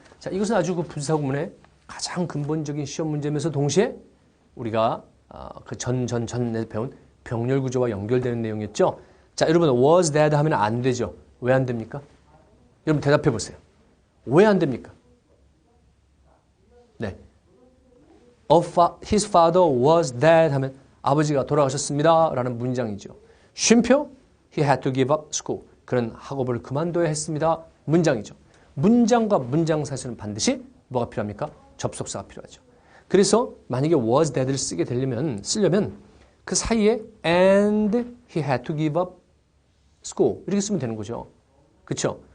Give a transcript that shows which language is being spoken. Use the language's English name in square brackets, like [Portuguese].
[Korean] 자, 이것은 아주 그 분사구문의 가장 근본적인 시험 문제면서 동시에 우리가 그 전에 배운 병렬 구조와 연결되는 내용이었죠. 자, 여러분 [English] was dead [Korean] 하면 안 되죠. 왜 안 됩니까? 여러분 대답해 보세요. 왜 안 됩니까? 네. [English] his father was dead [Korean] 하면 아버지가 돌아가셨습니다. 라는 문장이죠. 쉼표 [English] he had to give up school. [Korean] 그는 학업을 그만둬야 했습니다. 문장이죠. 문장과 문장 사이에는 반드시 뭐가 필요합니까? 접속사가 필요하죠. 그래서 만약에 [English] was dead [Korean] 를 쓰려면 그 사이에 [English] and he had to give up school [Korean] 이렇게 쓰면 되는 거죠. 그렇죠?